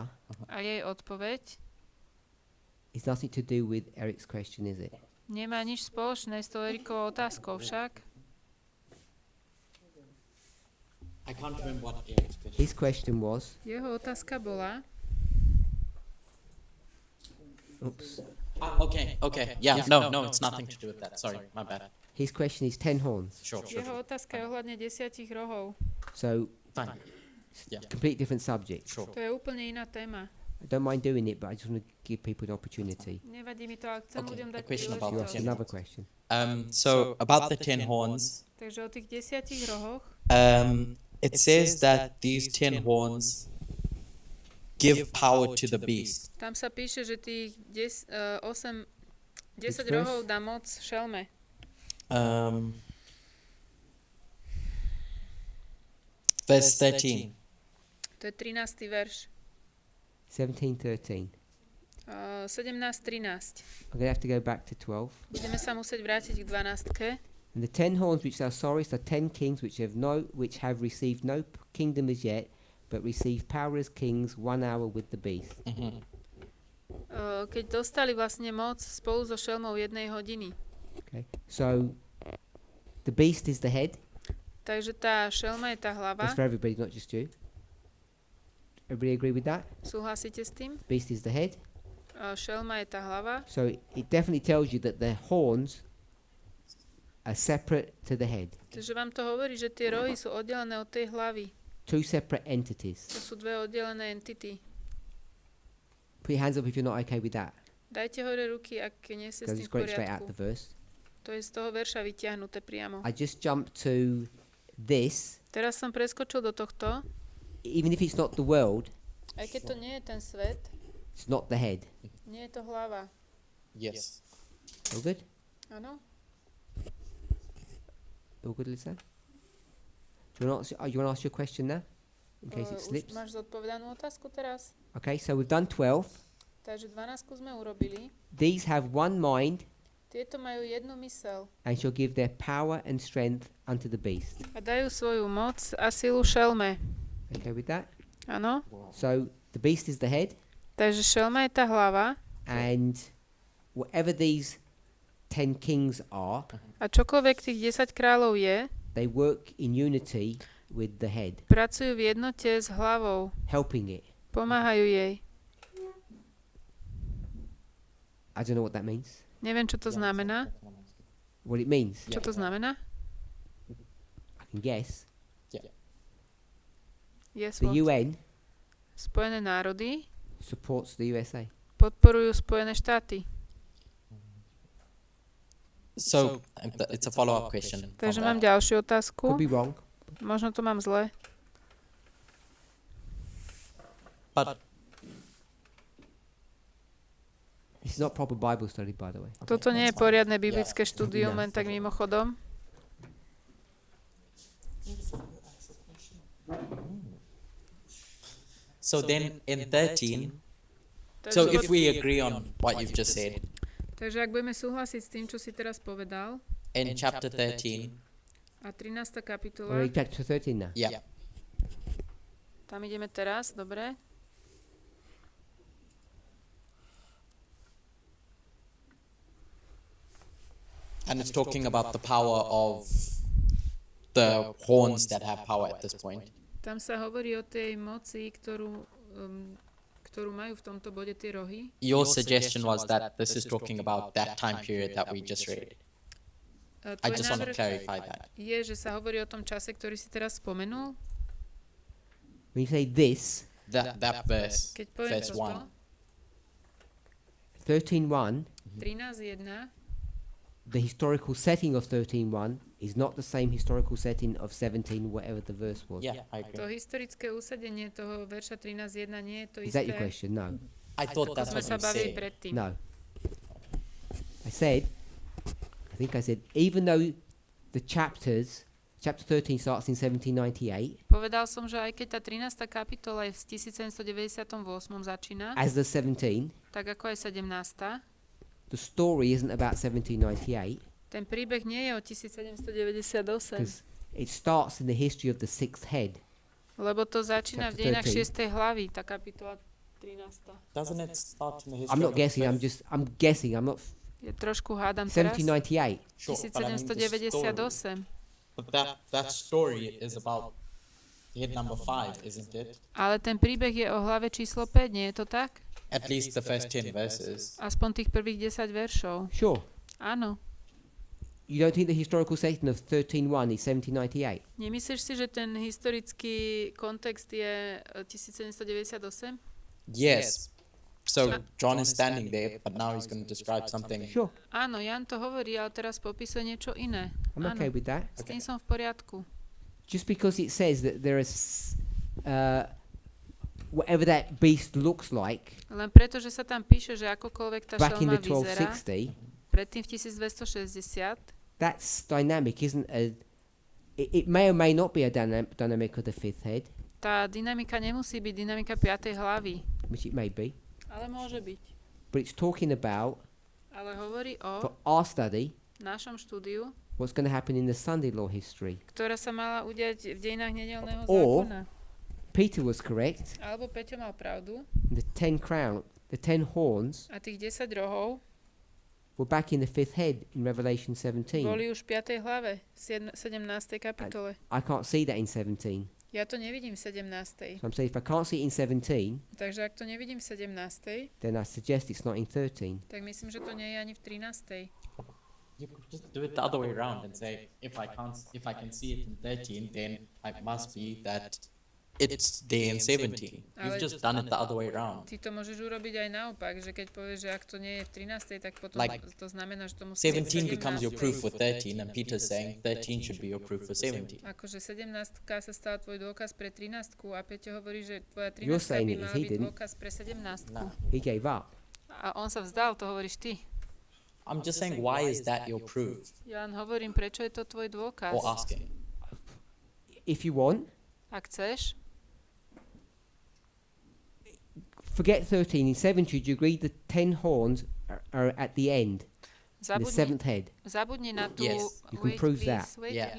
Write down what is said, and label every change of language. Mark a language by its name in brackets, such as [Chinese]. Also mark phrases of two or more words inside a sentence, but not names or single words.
[Slovak] a jej odpoveď [English] is nothing to do with Eric's question, is it? [Slovak] nemá nič spoločné s tou Erikovou otázkou však. [English] I can't remember what Eric's question. His question was, Jeho otázka bola, oops. Okay. Yeah, no, it's nothing to do with that. Sorry, my bad. His question is 10 horns. Sure. [Slovak] jeho otázka je ohľadne 10 rohov. [English] So, Fine. Yeah. complete different subject. Sure. [Slovak] To je úplne iná téma. [English] I don't mind doing it, but I just want to give people an opportunity. [Slovak] Nevadí mi to, ale chcem [English] Okay, [Slovak] ľuďom a dať [English] question about You ask [Slovak] príležitosť. [English] another question. So about the 10 horns, [Slovak] Takže o tých 10 rohoch [English] it says that these 10 horns give power to the beast. [Slovak] tam sa píše, že tých 10 [English] Which [Slovak] rohov dá moc šelme. [English] Verse 13. [Slovak] To je 13. verš. [English] 17:13. [Slovak] 17.13. [English] I'm going to have to go back to 12. [Slovak] Budeme sa musieť vrátiť k 12. [English] And the 10 horns which thou sawest are 10 kings which have received no kingdom as yet, but receive power as kings 1 hour with the beast. [Slovak] Keď dostali vlastne moc spolu so šelmou 1 hodiny. [English] Okay. So the beast is the head. [Slovak] Takže tá šelma je tá hlava. [English] That's for everybody, not just you. Everybody agree with that? [Slovak] Súhlasíte s tým? [English] Beast is the head. [Slovak] Šelma je tá hlava. [English] So it definitely tells you that the horns are separate to the head. [Slovak] Takže vám to hovorí, že tie rohy sú oddelené od tej hlavy. [English] Two separate entities. [Slovak] To sú dve oddelené entity. [English] Put your hands up if you're not okay with that. [Slovak] Dajte hore ruky, ak nie ste s [English] Because [Slovak] tým [English] it's [Slovak] v [English] going straight out [Slovak] poriadku. [English] the verse. [Slovak] To je z toho verša vyťahnuté priamo. [English] I just jumped to this. [Slovak] Teraz som preskočil do tohto. [English] Even if it's not the world, [Slovak] Aj keď to nie je ten svet, [English] it's not the head. [Slovak] nie je to hlava. [English] Yes. All good? [Slovak] Áno? [English] All good, Lisa? Do you want to ask your question now? In case it [Slovak] Už [English] slips? [Slovak] máš zodpovedanú otázku teraz? [English] Okay, so we've done 12. [Slovak] Takže 12 sme urobili. [English] These have one mind [Slovak] Tieto majú jednu myseľ [English] and shall give their power and strength unto the beast. [Slovak] a dajú svoju moc a silu šelme. [English] Okay with that? [Slovak] Áno? [English] So the beast is the head, [Slovak] Takže šelma je tá hlava [English] and whatever these 10 kings are, [Slovak] a čokoľvek tých 10 kráľov je, [English] they work in unity with the head, [Slovak] pracujú v jednote s hlavou, [English] helping it. [Slovak] pomáhajú jej. [English] I don't know what that means. [Slovak] Neviem, čo to znamená. [English] What it means, [Slovak] Čo to znamená? [English] I can guess. Yes, The what? UN [Slovak] Spojené národy [English] supports the USA. [Slovak] podporujú Spojené štáty. [English] So it's a follow-up question. [Slovak] Takže [English] from [Slovak] mám [English] that. [Slovak] ďalšiu otázku. [English] Could be wrong. [Slovak] Možno to mám zle. [English] But It's not proper Bible study, by the way. [Slovak] Toto nie je poriadne biblické štúdium, len tak mimochodom. [English] so then in 13, [Slovak] Takže, [English] so if we agree on what you've just said, [Slovak] takže ak budeme súhlasiť s tým, čo si teraz povedal, [English] in chapter 13, [Slovak] a 13. kapitola, [English] We're in chapter 13 now. yeah, [Slovak] tam ideme teraz, dobre? [English] and it's talking about the power of the horns that have power at this point. [Slovak] Tam sa hovorí o tej moci, ktorú majú v tomto bode tie rohy. [English] Your suggestion was that this is talking about that time period that we just read. I [Slovak] Tvoj [English] just want to [Slovak] návrh [English] clarify that. [Slovak] je, že sa hovorí o tom čase, ktorý si teraz spomenul. [English] When you say this, That verse, [Slovak] Keď poviem [English] verse [Slovak] toto, [English] 1. 13.1, 13.1, the historical setting of 13.1 is not the same historical setting of 17, whatever the verse was. Yeah, I [Slovak] to [English] agree. [Slovak] historické usadenie toho verša 13.1 nie je to [English] Is that your [Slovak] isté, [English] question? No. I thought [Slovak] ako [English] that's [Slovak] sme [English] what [Slovak] sa [English] you [Slovak] bavili [English] said. [Slovak] predtým. [English] No. I think I said, even though the chapter 13 starts in 1798, [Slovak] Povedal som, že aj keď tá 13. kapitola je v 1798 začína, [English] as the 17, [Slovak] tak ako aj 17. [English] the story isn't about 1798, [Slovak] Ten príbeh nie je o 1798, [English] because it starts in the history of the sixth head. [Slovak] lebo to začína v [English] Chapter [Slovak] dejinách [English] 13. [Slovak] 6. hlavy, tá kapitola 13. [English] Doesn't it start in the history I'm not of the guessing, fifth? I'm guessing, I'm not... [Slovak] Ja trošku hádam teraz. 1798. [English] Sure, but I mean the story. [Slovak] 1798. [English] But that story is about head number 5, isn't it? [Slovak] Ale ten príbeh je o hlave číslo 5, nie je to tak? [English] At least the first 10 verses. [Slovak] Aspoň tých prvých 10 veršov. [English] Sure. [Slovak] Áno. [English] You don't think the historical setting of 13.1 is 1798? [Slovak] Nemyslíš si, že ten historický kontext je 1798? [English] Yes. So John is standing there, but now he's going to describe something. Sure. [Slovak] Áno, Jan to hovorí, ale teraz popisuje niečo iné. [English] I'm okay with that. [Slovak] S tým som v poriadku. [English] Just because it says that there is whatever that beast looks like [Slovak] Len preto, že sa tam píše, že akokoľvek tá [English] back in [Slovak] šelma [English] the [Slovak] vyzerá, [English] 1260, [Slovak] predtým v 1260, [English] that's dynamic, isn't a... It may or may not be a dynamic of the fifth head, [Slovak] tá dynamika nemusí byť dynamika 5. hlavy, [English] which it may be, [Slovak] ale môže byť. [English] but it's talking about, [Slovak] Ale hovorí o [English] for our study, [Slovak] našom štúdiu, [English] what's going to happen in the Sunday law history. [Slovak] ktorá sa mala udiať v dejinách nedeľného [English] Or- [Slovak] zákona. [English] Peter was correct. [Slovak] Alebo Peťo mal pravdu [English] The 10 horns [Slovak] a tých 10 rohov [English] were back in the fifth head in Revelation 17. [Slovak] boli už v 5. hlave, v 17. kapitole. [English] I can't see that in 17. [Slovak] Ja to nevidím v 17. [English] So I'm saying if I can't see it in 17, [Slovak] Takže ak to nevidím v 17., [English] then I suggest it's not in 13. [Slovak] tak myslím, že to nie je ani v 13. [English] You could just do it the other way around and say, if I can see it in 13, then it must be that it's there in 17. You've [Slovak] Ale- [English] just done it the other way around. [Slovak] Ty to môžeš urobiť aj naopak, že keď povieš, že ak to nie je v 13., tak potom [English] Like, [Slovak] to znamená, že to musí byť v [English] 17 becomes your [Slovak] 17.. [English] proof for 13, and Peter's saying 13 should be your proof for 17. [Slovak] Akože 17 sa stala tvoj dôkaz pre 13 a Peťo hovorí, že tvoja 13 [English] You're saying [Slovak] by [English] it is, [Slovak] mala [English] he [Slovak] byť [English] didn't. [Slovak] dôkaz pre 17. [English] No. He gave up. [Slovak] A on sa vzdal, to hovoríš ty. [English] I'm just saying, why is that your proof? [Slovak] Ja len hovorím, prečo je to tvoj dôkaz. [English] Or asking. If you want, [Slovak] Ak chceš, [English] forget 13. In 17, do you agree the 10 horns are at the end? in the seventh head. [Slovak] Zabudni na tú... [English] Yes. You can Wait, prove please, that. wait, Yeah.